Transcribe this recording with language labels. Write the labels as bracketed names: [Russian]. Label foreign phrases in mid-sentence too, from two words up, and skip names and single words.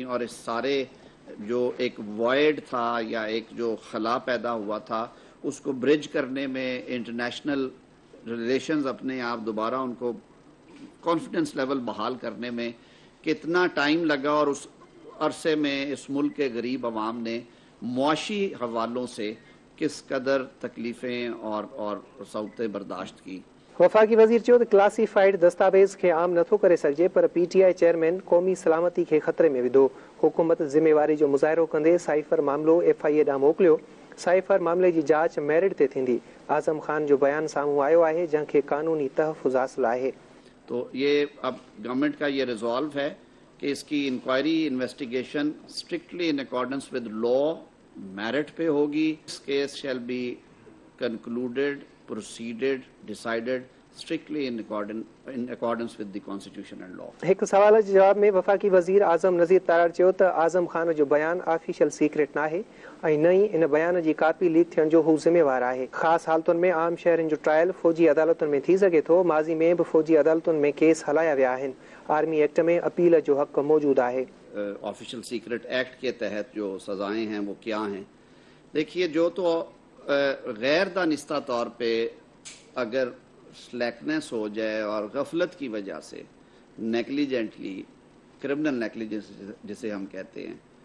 [Urdu] اور اس سارے جو ایک وائڈ تھا یا ایک جو خلا پیدا ہوا تھا اس کو برج کرنے میں [English] international relations [Urdu] اپنے آپ دوبارہ ان کو [English] confidence level [Urdu] بحال کرنے میں کتنا ٹائم لگا اور اس عرصے میں اس ملک کے غریب عوام نے معاشی حوالوں سے کس قدر تکلیفیں اور صعوتیں برداشت کی. [Sindhi] वफाकी वज़ीर चयो त क्लासिफाइड दस्तावेज खे आम नथो करे सघिजे पर पीटीआई चेयरमैन क़ौमी सलामती खे ख़तरे में विधो। हुकूमत ज़िम्मेवारी जो मुज़ाहिरो कंदे साइफर मामलो एफआईए ॾांहुं मोकिलियो। साइफर मामले जी जांच मेरिट ते थींदी। आज़म खान जो बयान साम्हूं आयो आहे जंहिंखे कानूनी तहफ़ुज़ हासिल आहे। [Urdu] تو یہ اب گورنمنٹ کا یہ ریزولو ہے کہ اس کی [English] inquiry investigation strictly in accordance with law merit [Urdu] پہ ہوگی. [English] this case shall be concluded proceeded decided strictly in accordance with the constitution and law. [Sindhi] एक सवाल जे जवाब में वफाकी वज़ीर आज़म नज़ीर तारड़ चयो त आज़म खान जो बयान [English] official secret [Sindhi] न आहे ऐं न ई इन बयान जी कापी लीक थियण जो हू ज़िम्मेवार आहे। ख़ासि हालतुनि में आम शहरनि जो ट्रायल फौजी अदालतुनि में थी सघे थो। माज़ी में भी फौजी अदालतुनि में केस हलाया विया आहिनि। आर्मी एक्ट में अपील जो हक़ मौजूद आहे। [Urdu] آفیشل سیکرٹ ایکٹ کے تحت جو سزائیں ہیں وہ کیا ہیں? دیکھیے، جو تو غیر دانستہ طور پہ اگر سلیکنس ہو جائے اور غفلت کی وجہ سے نیگلیجنٹلی [English] criminal negligence [Urdu] جسے ہم کہتے ہیں